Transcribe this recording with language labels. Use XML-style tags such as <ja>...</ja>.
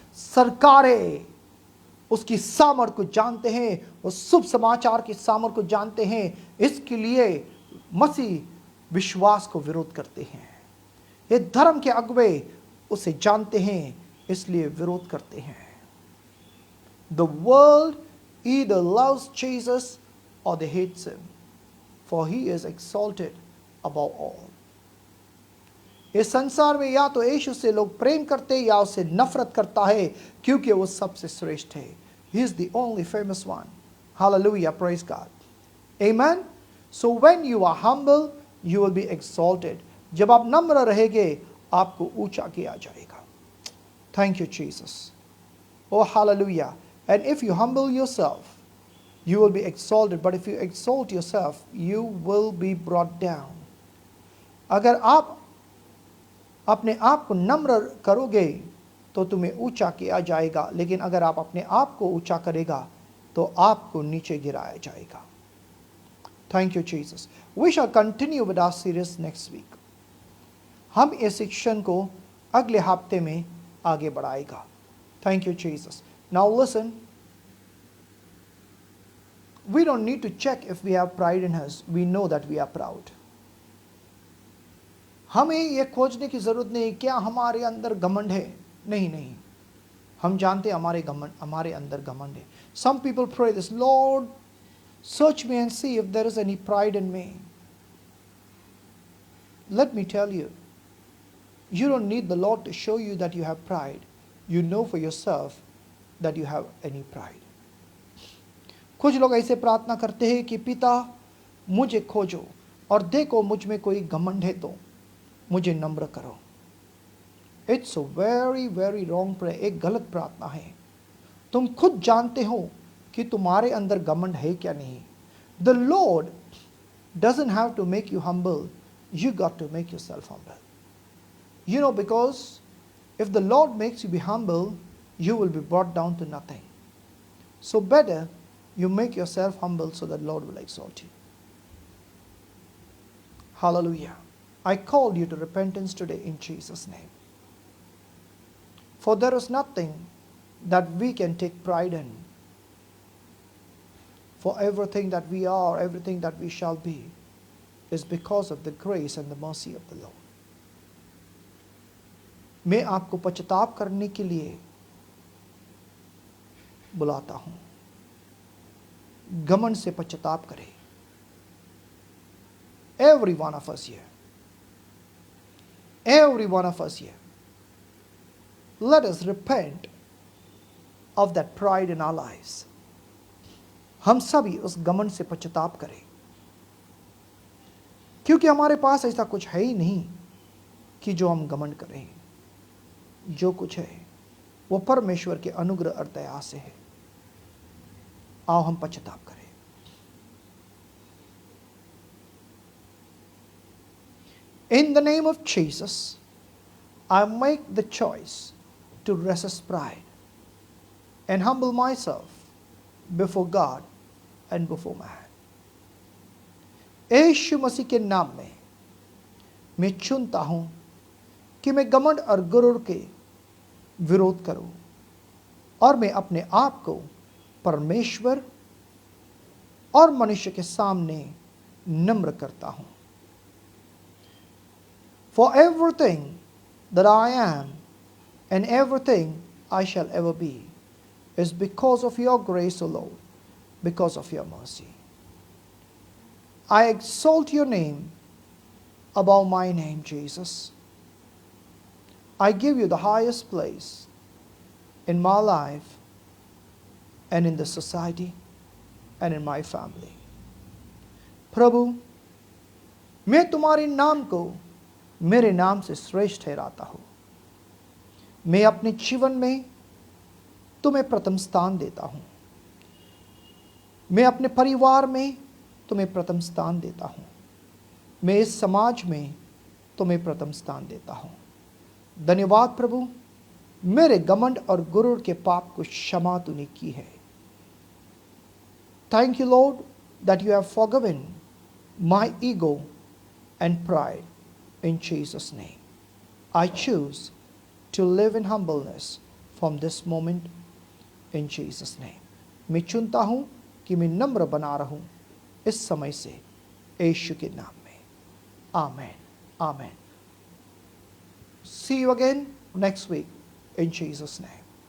<hi>सरकारें उसकी सामर्थ को जानते हैं, उस शुभ समाचार की सामर्थ को जानते हैं, इसके लिए मसीह विश्वास को विरोध करते हैं। ये धर्म के अगुवे उसे जानते हैं, इसलिए विरोध करते हैं।</hi> <en>The world either loves Jesus or they hates him, for he is exalted above all.</en> <hi>इस संसार में या तो यीशु से लोग प्रेम करते या उससे नफरत करता है, क्योंकि वो सबसे श्रेष्ठ है।</hi> <en>He is the only famous one. Hallelujah, praise God. Amen. So when you are humble, you will be exalted.</en> <hi>जब आप नम्र रहेंगे, आपको ऊंचा किया जाएगा।</hi> <en>Thank you, Jesus. Oh, hallelujah. And if you humble yourself, you will be exalted. But if you exalt yourself, you will be brought down.</en> <hi>अगर आप अपने आप को नम्र करोगे तो तुम्हें ऊंचा किया जाएगा, लेकिन अगर आप अपने आप को ऊंचा करेगा तो आपको नीचे गिराया जाएगा।</hi> <en>Thank you Jesus. We shall continue with our series next week.</en> <hi>हम इस शिक्षण को अगले हफ्ते में आगे बढ़ाएगा।</hi> <en>Thank you Jesus. Now listen, we don't need to check if we have pride in us, we know that we are proud.</en> <hi>हमें यह खोजने की जरूरत नहीं क्या हमारे अंदर घमंड है। नहीं, हम जानते हमारे अंदर घमंड है।</hi> <en>Some people pray this, Lord search me and see if there is any pride in me. Let me tell you, you don't need the Lord to show you that you have pride. You know for yourself that you have any pride.</en> <hi>कुछ लोग ऐसे प्रार्थना करते हैं कि पिता मुझे खोजो और देखो मुझ में कोई घमंड है तो मुझे नम्र करो।</hi> <en>It's a very very wrong prayer.</en> <hi>एक गलत प्रार्थना है। तुम खुद जानते हो कि तुम्हारे अंदर घमंड है क्या नहीं।</hi> <en>The Lord doesn't have to make you humble, you got to make yourself humble. You know, because if the Lord makes you be humble, you will be brought down to nothing. So better you make yourself humble so that Lord will exalt you. Hallelujah. I call you to repentance today in Jesus' name. For there is nothing that we can take pride in. For everything that we are, everything that we shall be, is because of the grace and the mercy of the Lord.</en> <hi>मैं आपको पश्चाताप करने के लिए बुलाता हूं। घमंड से पश्चाताप करें।</hi> <en>Every one of us here. Every one of us here. Let us repent of that pride in our lives.</en> <hi>हम सभी उस घमंड से पश्चाताप करें, क्योंकि हमारे पास ऐसा कुछ है ही नहीं कि जो हम घमंड करें। जो कुछ है वो परमेश्वर के अनुग्रह और दया से है। आओ हम पश्चाताप करें।</hi> <en>In the name of Jesus, I make the choice to resist pride and humble myself before God and before man.</en> <hi>यीशु मसीह के नाम में मैं चुनता हूं कि मैं घमंड और गुरूर के विरोध करूं और मैं अपने आप को परमेश्वर और मनुष्य के सामने नम्र करता हूं।</hi> <en>For everything that I am and everything I shall ever be is because of your grace, O Lord, because of your mercy. I exalt your name above my name, Jesus. I give you the highest place in my life and in the society and in my family.</en> <hi>प्रभु, मैं तुम्हारे नाम को मेरे नाम से श्रेष्ठ ठहराता हूँ। मैं अपने जीवन में तुम्हें प्रथम स्थान देता हूँ। मैं अपने परिवार में तुम्हें प्रथम स्थान देता हूँ। मैं इस समाज में तुम्हें प्रथम स्थान देता हूँ। धन्यवाद प्रभु, मेरे घमंड और गुरूर के पाप को क्षमा तूने की है।</hi> <en>Thank you, Lord, that you have forgiven my ego and pride in Jesus' name. I choose to live in humbleness from this moment in Jesus' name.</en> <hi>मैं चुनता हूं कि मैं नम्र बना रहूं इस समय से यीशु के नाम में.</hi> <en>Amen. Amen. See you again next week in Jesus' name.</en>